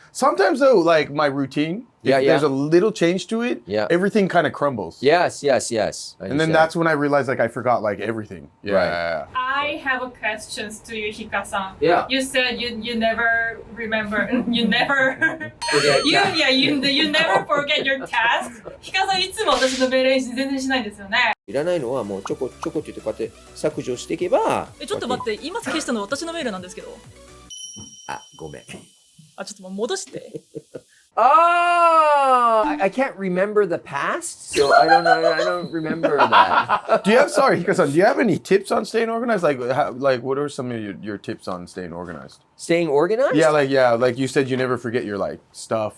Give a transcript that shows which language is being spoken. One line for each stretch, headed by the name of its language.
English: Sometimes though, like my routine, if there's a little change to it, everything kind of crumbles. Yes. And then that's when I realized like I forgot like everything. Yeah. I have a question to you, Hika-san. Yeah. You said you never remember, you never Forget you never forget your tasks.
Japanese: ヒカさんいつも私の命令全然しないんですよね。いらないのはもうちょこちょこって言ってこうやって削除していけば。ちょっと待って、今消したの私のメールなんですけど。あ、ごめん。ちょっと戻して。
English: Oh, I can't remember the past, so I don't remember that. Hika-san, do you have any tips on staying organized? Like what are some of your tips on staying organized? Staying organized? Like you said, you never forget your like stuff.